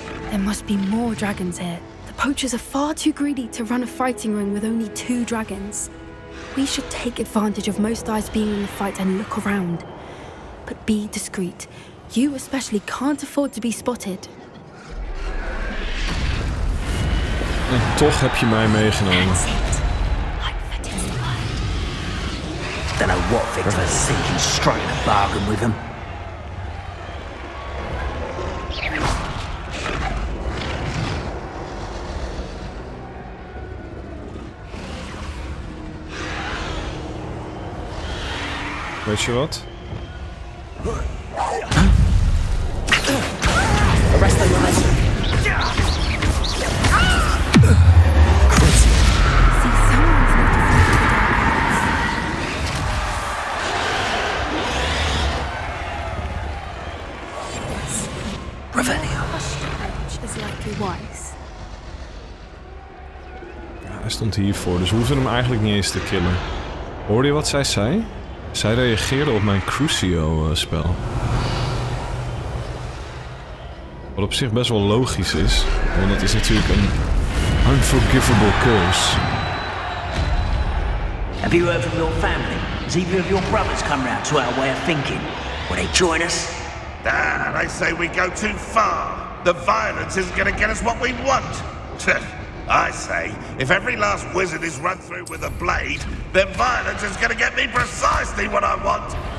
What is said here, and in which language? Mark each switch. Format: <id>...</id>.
<en>There must be more dragons here. The poachers are far too greedy to run a fighting ring with only 2 dragons. We should take advantage of most eyes being in the fight and look around. But be discreet. You especially can't afford to be spotted.</en> <nl>En toch heb je mij meegenomen.</nl> <en>Don't know what Victor's thinking, striking a bargain with him.</en> <nl>Weet je wat?</nl> <en>Arrest them, guys. See, someone's not afraid of the dark arts. Revelio. Is likely wise.</en> <nl>Ja, hij stond hiervoor, dus we hoeven hem eigenlijk niet eens te killen. Hoorde je wat zij zei? Zij reageerde op mijn Crucio-spel. Wat op zich best wel logisch is, want het is natuurlijk een unforgivable curse.</nl> <en>Have you heard from your family? Has either of your brothers come round to our way of thinking? Will they join us? Ah, they say we go too far. The violence isn't going to get us what we want. I say, if every last wizard is run through with a blade, then violence is going to get me precisely what I want.</en>